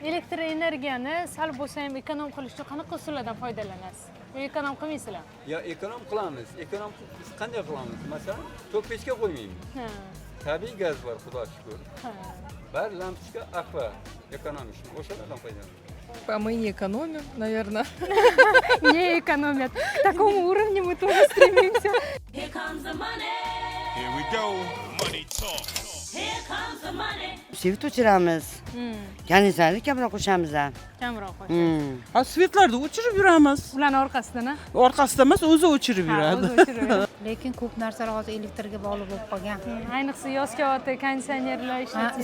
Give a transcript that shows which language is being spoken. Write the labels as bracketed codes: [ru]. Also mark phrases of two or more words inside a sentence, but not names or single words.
[uz] Elektr energiyani sal bo'lsa ham ekonom qilish uchun qanaqa usullardan foydalanasiz? Ekonom qilmaysizlar? Ya ekonom qilamiz. Ekonom biz qanday qilamiz? Masalan, tok pechga qo'ymaymiz. Ha. Tabiiy gaz bor, Xudo shukr. Ha. Bar lampochka aqua ekonomishmi? O'shalardan foydalanamiz. [ru] А мы не экономим, наверное. Не экономят. К такому уровню мы тоже стремимся. [en] Here comes the money. Here we go. Money talk. Here comes the money. [uz] Svit o'chiramiz. Konditsionerni kamroq qo'shamiz. Kamroq qo'shasiz. Ha, svetlarni o'chirib yuramiz. Ularni orqasidan, Orqasida emas, o'zi o'chirib yuradi. Lekin ko'p narsalar hozir elektrga bog'liq bo'lib qolgan. Ayniqsa yoz kelyapti, konditsionerlar ishlatishlik.